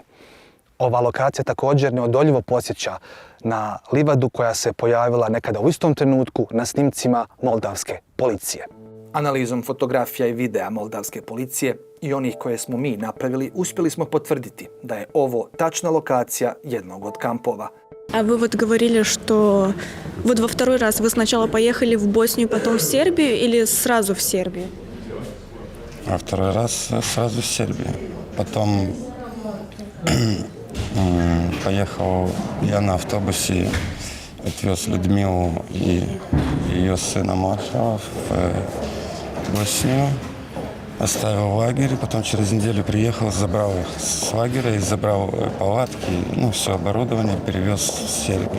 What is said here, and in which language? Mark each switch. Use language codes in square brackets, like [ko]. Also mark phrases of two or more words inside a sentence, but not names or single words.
[bs] Ova lokacija također neodoljivo podsjeća na livadu koja se pojavila nekada u istom trenutku na snimcima moldavske policije. Analizom fotografija i videa moldavske policije i onih koje smo mi napravili, uspjeli smo potvrditi da je ovo tačna lokacija jednog od kampova. [ru] А вы вот говорили, что вот во второй раз вы сначала поехали в Боснию, потом в Сербию или сразу в Сербию? А второй раз сразу в Сербию. Потом поехал я на автобусе, отвез Людмилу и ее сына Маша в Боснию, оставил в лагере, потом через неделю приехал, забрал их с лагеря и забрал палатки, ну, все оборудование, перевез в Сербию.